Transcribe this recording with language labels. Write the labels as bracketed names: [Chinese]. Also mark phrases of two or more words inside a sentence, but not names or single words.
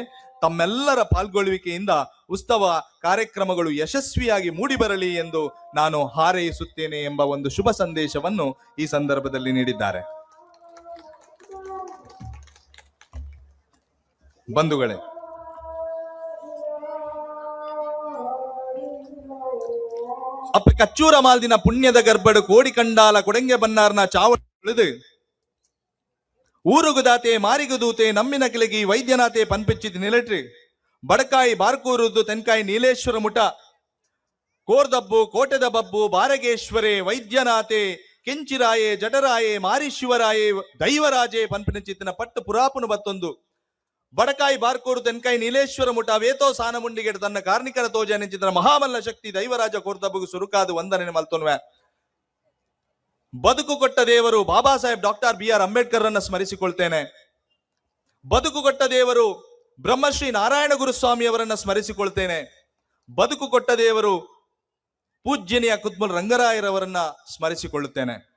[Kannada] ತಮ್ಮೆಲ್ಲರ ಪಾಲ್ಗೊಳ್ಳುವಿಕೆಯಿಂದ ಉತ್ಸವ ಕಾರ್ಯಕ್ರಮಗಳು ಯಶಸ್ವಿಯಾಗಿ ಮೂಡಿಬರಲಿ ಎಂದು ನಾನು ಹಾರೈಸುತ್ತೇನೆ ಎಂಬ ಒಂದು ಶುಭ ಸಂದೇಶವನ್ನು ಈ ಸಂದರ್ಭದಲ್ಲಿ ನೀಡಿದ್ದಾರೆ. ಬಂಧುಗಳೇ, [Tulu] ಅಪ್ಪ ಕಚ್ಚೂರ ಮಾಲ್ದಿನ ಪುಣ್ಯದ ಗರ್ಭಡು ಕೋಡಿ ಕಂಡಾಲ ಕೊಡಂಗೆ ಬನ್ನಾರ್ನ ಚಾವಡಿ ಉಳಿದು ಊರುಗುದಾತೆ ಮಾರಿಗುದೂತೆ ನಮ್ಮಿನ ಕಿಲಗಿ ವೈದ್ಯನಾಥೆ ಪನ್ಪಿಚ್ಚಿದ ನಿಲಟ್ರಿ ಬಡಕಾಯಿ ಬಾರ್ಕೂರುದು ತೆನ್ಕಾಯಿ ನೀಲೇಶ್ವರ ಮುಟ ಕೋರ್ದಬ್ಬು ಕೋಟೆದ ಬಬ್ಬು ಬಾರಗೇಶ್ವರೇ ವೈದ್ಯನಾಥೆ ಕೆಂಚಿರಾಯೆ ಜಡರಾಯೆ ಮಾರೀಶ್ವರಾಯೆ ದೈವರಾಜೆ ಪನ್ಪಿನ ಪಟ್ಟು ಪುರಾಪುನು ಬತ್ತೊಂದು ಬಡಕಾಯಿ ಬಾರ್ಕೋರು ತೆನ್ಕಾಯಿ ನೀಲೇಶ್ವರ ಮುಠ ವೇತೋ ಸಾನ ಮುಂಡಿಗೆಡು ತನ್ನ ಕಾರ್ಣಿಕರ ತೋಜ ನೆಂಚಿದ್ರ ಮಹಾಮಲ್ಲ ಶಕ್ತಿ ದೈವರಾಜ ಕೋರ್ದಬ್ಬುಗು ಸುರುಕಾದು ವಂದನೆ ಮಲ್ತೊನ್ವೆ. [Kannada] ಬದುಕು ಕೊಟ್ಟ ದೇವರು ಬಾಬಾ ಸಾಹೇಬ್ ಡಾಕ್ಟರ್ BR ಅಂಬೇಡ್ಕರ್ ಅನ್ನ ಸ್ಮರಿಸಿಕೊಳ್ತೇನೆ. ಬದುಕು ಕೊಟ್ಟ ದೇವರು ಬ್ರಹ್ಮಶ್ರೀ ನಾರಾಯಣ ಗುರುಸ್ವಾಮಿ ಅವರನ್ನ ಸ್ಮರಿಸಿಕೊಳ್ತೇನೆ. ಬದುಕು ಕೊಟ್ಟ ದೇವರು ಪೂಜ್ಯನಿಯ ಕುತ್ಮಲ್ ರಂಗರಾಯರವರನ್ನ ಸ್ಮರಿಸಿಕೊಳ್ಳುತ್ತೇನೆ.